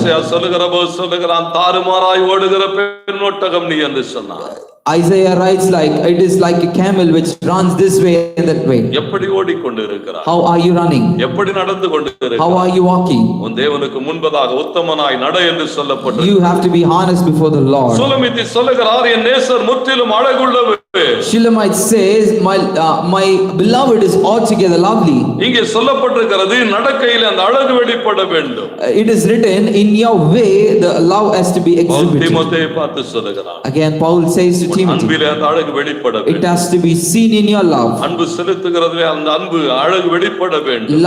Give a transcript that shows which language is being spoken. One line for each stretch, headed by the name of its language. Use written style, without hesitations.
Tamil: ஏசாயா சொல்லுகிற போது சொல்லுகிறான், தாறுமாறாய் ஓடுகிற பெண்ணொட்டகம் நீ என்று சொன்னார்.
English: Isaiah writes like it is like a camel which runs this way and that way.
Tamil: எப்படி ஓடிக்கொண்டு இருக்கிறார்?
English: How are you running?
Tamil: எப்படி நடந்து கொண்டு இருக்கிறார்?
English: How are you walking?
Tamil: உன் தேவனுக்கு முன்பதாக உத்தமனாய் நட என்று சொல்லப்பட்டது.
English: You have to be honest before the Lord.
Tamil: சுலமித்தி சொல்லுகிறார், என் நேசர் முற்றிலும் அழகுள்ளவர்.
English: Shulamite says, my beloved is altogether lovely.
Tamil: இங்கே சொல்லப்பட்டிருக்கிறது, நடக்கையிலே அந்த அழகு வெளிப்பட வேண்டும்.
English: It is written, in your way the love has to be exhibited.
Tamil: தீமோத்தேயுவை பார்த்து சொல்லுகிறார்,
English: Again Paul says to Timothy,
Tamil: அன்பிலே அந்த அழகு வெளிப்பட
English: it
Tamil: வேண்டும்.
English: has to be seen in your love.
Tamil: அன்பு செலுத்துகிறதிலே அந்த அன்பு அழகு வெளிப்பட வேண்டும்.